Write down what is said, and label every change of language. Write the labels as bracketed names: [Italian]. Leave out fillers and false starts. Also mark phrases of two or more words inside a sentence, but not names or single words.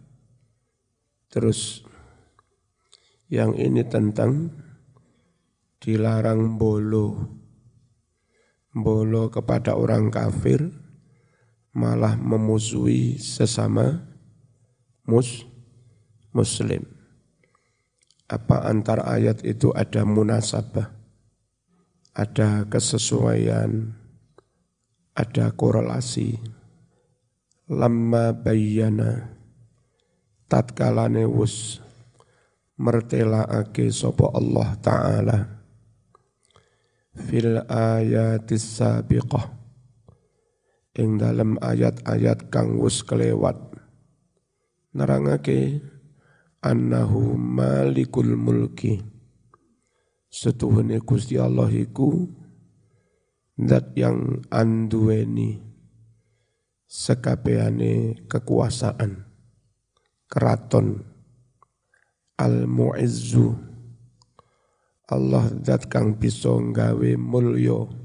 [Indonesian] terus yang ini tentang dilarang bolo kepada orang kafir, malah memusuhi sesama muslim. Apa antar ayat itu ada munasabah, ada kesesuaian, ada korelasi. [Arabic] لما بين, [Javanese] tatkalane wus mertelaake sapa Allah Ta'ala [Arabic] في الآيات السابقة [Javanese] ing dalam ayat-ayat kang wus kelewat nerangake [Arabic] أنه مالك الملك, [Javanese] setuhune Gusti Allah iku zat yang anduweni sekabehane kekuasaan, keraton. Al-Mu'izzu, Allah zat kang bisa nggawe mulya.